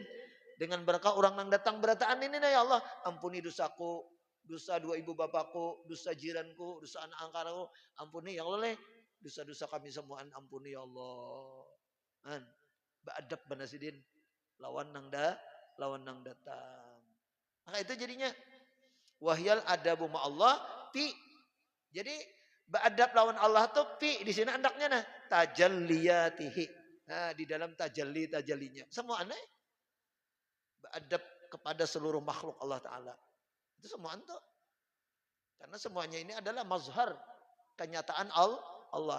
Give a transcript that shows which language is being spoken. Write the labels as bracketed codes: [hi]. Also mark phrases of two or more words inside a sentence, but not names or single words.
[bjn] Dengan berkah orang nang datang berataan ini nah ya Allah. Ampuni dosaku, dosa dua ibu bapakku, dosa jiranku, dosa anak angkaraku. Ampuni ya Allah. Dosa-dosa kami semua ampuni ya Allah. Kan. Beadab benar Sidin. Lawan nang datang. [ar] Maka itu jadinya wahyal adabu ma Allah fi. [bjn] Jadi beadab lawan Allah tuh fi di sini andaknya nah tajalliyatihi. Nah, di dalam tajallinya. Semua aneh beadab kepada seluruh makhluk Allah taala. Itu semua antu. [id] Karena semuanya ini adalah mazhar kenyataan Allah.